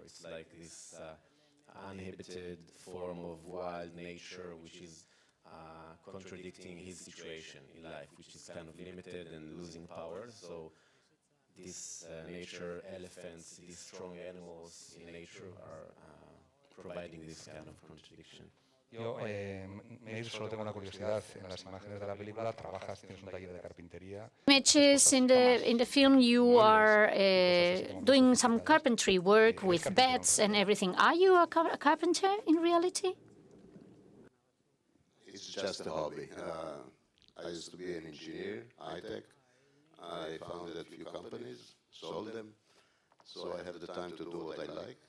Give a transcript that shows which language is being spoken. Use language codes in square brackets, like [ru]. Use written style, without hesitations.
[en] It's like this uninhibited form of wild nature, which is contradicting his situation in life, which is kind of limited and losing power. So these nature elephants, these strong animals in nature are providing this kind of contradiction. [es] Yo, solo tengo una curiosidad. En las imágenes de la película trabajas, tienes un taller de carpintería. [en] Images in the film, you are doing some carpentry work with beds and everything. Are you a carpenter in reality? It's just a hobby. I used to be an engineer, high-tech. I founded a few companies, sold them, so I have the time to do what I like.